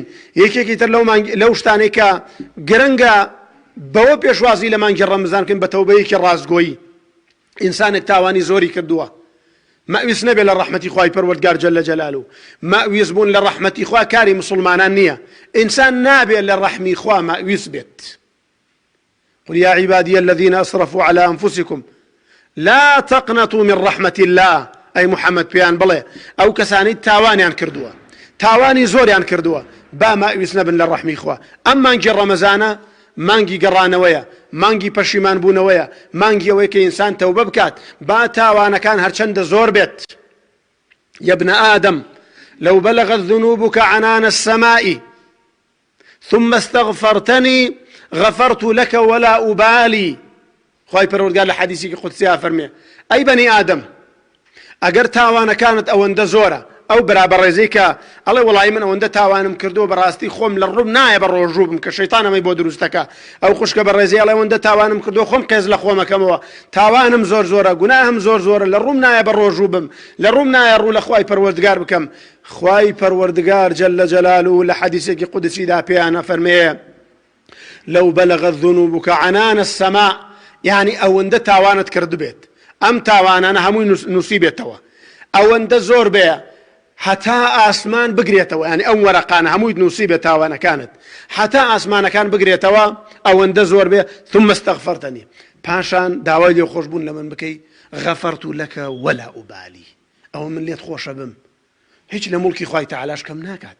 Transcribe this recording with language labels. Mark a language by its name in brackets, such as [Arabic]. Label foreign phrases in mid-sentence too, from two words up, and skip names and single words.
[Central Kurdish] یەکێکی تر لەو شتانەی کە گرنگە بەوە پێشوازی لە مانگی ڕەمەزان بکەین بە تەوبەیەکی ڕاستگۆیی. ئینسانێک تاوانی زۆری کردووە، مەویست نەبێ لە ڕەحمەتی خوای پەروەردگار [Arabic] جەلە جەلالوو. [Central Kurdish] مەویست بوون لە ڕەحمەتی خوا کاری مسلمانان نییە. ئینسان نابێت لە ڕەحمی خوا مەویست بێت. [Arabic] قل يا عبادي الذين أسرفوا على أنفسكم لا تقنطوا من رحمة الله. [Central Kurdish] ئەی محەممەد پێیان بڵێ ئەو کەسانی تاوانیان کردووە، تاوانی زۆریان کردووە، با مەویست نەبن لە ڕەحمی خوا. ئەم مانگی ڕەمەزانە مانگی گەڕانەوەیە، مانگی پەشیمان بوونەوەیە، مانگی ئەوەی کە ئینسان تەوبە بکات با تاوانەکان هەرچەندە زۆر بێت. [Arabic] يا ابن آدم لو بلغت ذنوبك عنان السماء ثم استغفرتني غفرت لك ولا أبالي. [Central Kurdish] خوای پەروەردگار لە حەدیثی قودسیە فەرمێ ئەی بەنی ئادەم، ئەگەر تاوانەکانت ئەوەندە زۆرە، ئەو بەرابەڕێزەی کە ئەڵێ وەڵی من ئەوەندە تاوانم کردووە بەڕاستی خۆم لە ڕووم نایە بە ڕۆژوو بم کە شەیتانەمەی بۆ دروستەکە، ئەو خوشکە بەڕێزەی ئەڵێ ئەوەندە تاوانم کردووە خۆم قێز لە خۆمەکەمەوە، تاوانم زۆر زۆرە، گوناهم زۆر زۆرە، لە ڕووم نایە بە ڕۆژوو بم، لە ڕووم نایە ڕوو لە خوای پەروەردگار بکەم. خوای پەروەردگار [Arabic] جەلە جەلالوو [Central Kurdish] لە حەدیثێکی قودسیدا پێیانە فەرمێ [Arabic] لو بلغت ذنوبك عنان السماء، [Central Kurdish] یعنی ئەوەندە تاوانت کردبێت، ئەم تاوانانە هەمووی نووسیبێتەوە، ئەوەندە زۆر بێ هەتا ئاسمان بگرێتەوە، ینی ئەم وەرەقانە هەمووی نووسیبێت تاوانەکانت، هەتا ئاسمانەکان بگرێتەوە، ئەوەندە زۆر بێ. [Arabic] ثم استغفرتني، [Central Kurdish] پاشان داوای لێ خۆشبوون لە من بکەی، [Arabic] غەفەرت لەکە وەلا ئوبالی، [Central Kurdish] ئەوە من لێت خۆشە بم، هیچ لە موڵکی خوای تەعالاش کەم ناکات.